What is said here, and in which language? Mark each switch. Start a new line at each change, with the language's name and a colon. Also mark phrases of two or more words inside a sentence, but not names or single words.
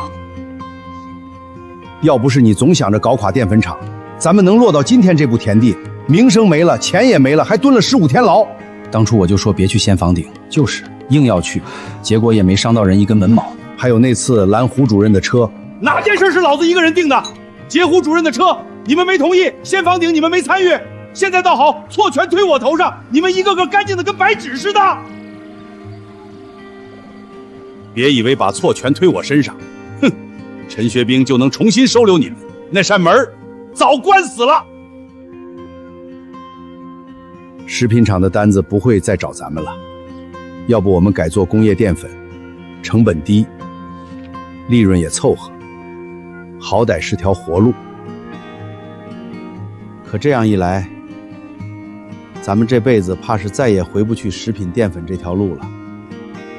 Chinese: 要不是你總想着搞垮澱粉廠，咱們能落到今天这步田地，名聲沒了，錢也沒了，還蹲了15天牢。當初我就說別去先房頂，就是硬要去，結果也沒傷到人一根門毛。還有那次攔胡主任的車，哪件事是老子一個人定的？截胡主任的車，你們沒同意；先房頂，你們沒參與。現在倒好，錯全推我頭上，你們一個個乾淨的跟白紙似的。別以為把錯全推我身上，哼，陳學兵就能重新收留你們，那扇門早關死了。食品廠的單子不會再找咱們了，要不我們改做工業澱粉，成本低，利潤也湊合，好歹是條活路。可這樣一來，咱們這輩子怕是再也回不去食品澱粉這條路了。